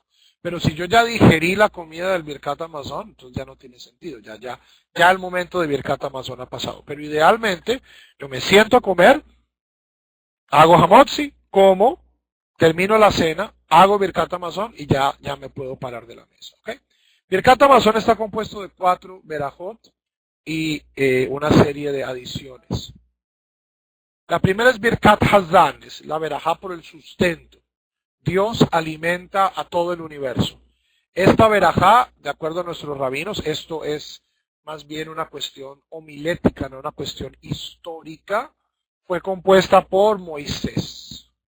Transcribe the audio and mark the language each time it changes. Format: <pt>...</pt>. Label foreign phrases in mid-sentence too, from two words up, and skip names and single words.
<es>Pero si yo ya digerí la comida del</es> <he>ברכת המזון,</he> <es>entonces ya no tiene sentido. Ya el momento de</es> <he>ברכת המזון</he> <es>ha pasado. Pero idealmente, yo me siento a comer, hago Hamotzi, como, termino la cena, hago</es> <he>ברכת המזון</he> <es>y ya me puedo parar de la mesa. ¿Okay?</es> <he>ברכת המזון</he> <es>está compuesto de 4 verajot y una serie de adiciones. La primera es</es> <he>ברכת הזן,</he> <es>es la verajá por el sustento. Dios alimenta a todo el universo. Esta verajá, de acuerdo a nuestros rabinos, esto es más bien una cuestión homilética, no una cuestión histórica, fue compuesta por Moisés.</es>